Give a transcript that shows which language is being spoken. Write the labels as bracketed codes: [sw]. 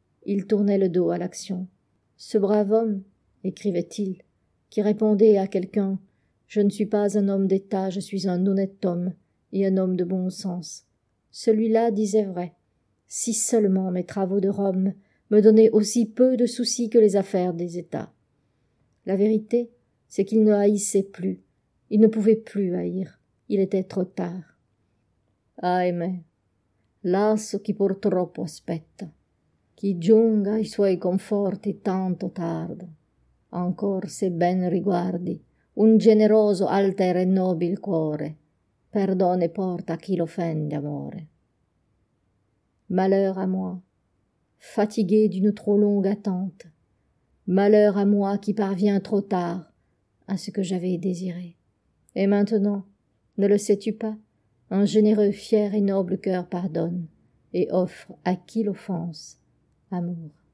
[fr] Il tournait le dos à l'action. Ce brave homme, écrivait-il, qui répondait à quelqu'un « Je ne suis pas un homme d'État, je suis un honnête homme et un homme de bon sens. » Celui-là disait vrai. « Si seulement mes travaux de Rome me donnaient aussi peu de soucis que les affaires des États. » La vérité, c'est qu'il ne haïssait plus. Il ne pouvait plus haïr. Il était trop tard. [it] « Ah, mais, lasso chi purtroppo aspetta, chi giunga i suoi conforti tanto tardo. » Ancor se ben riguardi un generoso alter e nobil cuore, perdone porta a chi l'offende amore. [fr] Malheur à moi, fatigué d'une trop longue attente, malheur à moi qui parviens trop tard à ce que j'avais désiré. Et maintenant, ne le sais-tu pas, un généreux, fier et noble cœur pardonne et offre à qui l'offense amour.